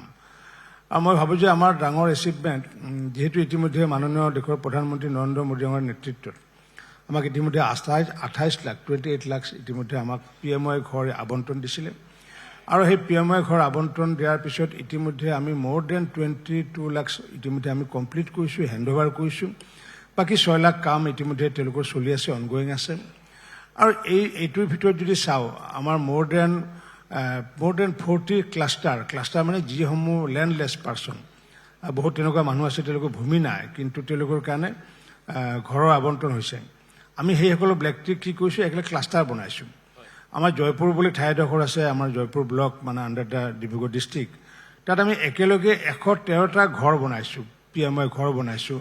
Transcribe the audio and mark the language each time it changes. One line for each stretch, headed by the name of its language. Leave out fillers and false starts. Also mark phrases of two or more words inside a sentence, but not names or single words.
Assamese: আৰু মই ভাবোঁ যে আমাৰ ডাঙৰ এচিভমেণ্ট, যিহেতু ইতিমধ্যে মাননীয় দেশৰ প্ৰধানমন্ত্ৰী নৰেন্দ্ৰ মোদী ডাঙৰীয়াৰ নেতৃত্বত আমাক ইতিমধ্যে 28 লাখ ইতিমধ্যে আমাক PMY ঘৰ আবণ্টন দিছিলে। আৰু সেই PMY ঘৰ আবণ্টন দিয়াৰ পিছত ইতিমধ্যে আমি
English: more than
Assamese: 22 লাখ ইতিমধ্যে আমি কমপ্লিট কৰিছোঁ,
English: hand over
Assamese: কৰিছোঁ। বাকী 6 লাখ কাম ইতিমধ্যে তেওঁলোকৰ চলি আছে, অনগয়িং আছে। আৰু এইটোৰ ভিতৰত যদি চাওঁ, আমাৰ
English: more than
Assamese: 40 ক্লাষ্টাৰ মানে যিসমূহ
English: landless person,
Assamese: বহুত তেনেকুৱা মানুহ আছে তেওঁলোকৰ ভূমি নাই, কিন্তু তেওঁলোকৰ কাৰণে ঘৰৰ আবণ্টন হৈছে। আমি সেইসকলৰ ব্যক্তিক কি কৰিছোঁ, একেলগে ক্লাষ্টাৰ বনাইছোঁ। আমাৰ জয়পুৰ বুলি ঠাই এডোখৰ আছে, আমাৰ জয়পুৰ ব্লক মানে
English: under the Dibrugarh district,
Assamese: তাত আমি একেলগে 113টা ঘৰ বনাইছোঁ, PMY ঘৰ বনাইছোঁ।